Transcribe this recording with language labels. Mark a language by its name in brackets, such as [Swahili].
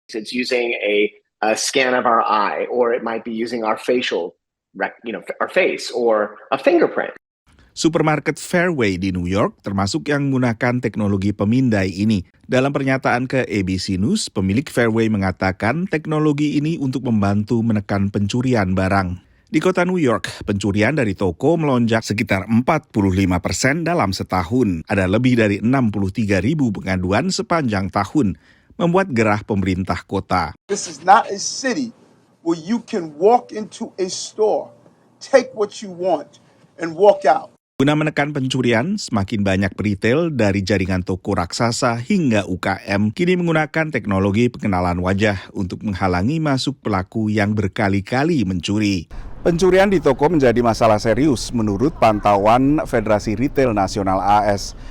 [English] It's using a scan of our eye, or it might be using our facial, our face, or a fingerprint. [Indonesian] Supermarket Fairway di New York termasuk yang menggunakan teknologi pemindai ini. Dalam pernyataan ke ABC News, pemilik Fairway mengatakan teknologi ini untuk membantu menekan pencurian barang. Di kota New York, pencurian dari toko melonjak sekitar 45% dalam setahun. Ada lebih dari 63.000 pengaduan sepanjang tahun, membuat gerah pemerintah kota. [English] This is not a city where you can walk into a store, take what you want, and walk out. [Indonesian] Guna menekan pencurian, semakin banyak retail dari jaringan toko raksasa hingga UKM kini menggunakan teknologi pengenalan wajah untuk menghalangi masuk pelaku yang berkali-kali mencuri. Pencurian di toko menjadi masalah serius menurut pantauan Federasi Retail Nasional AS.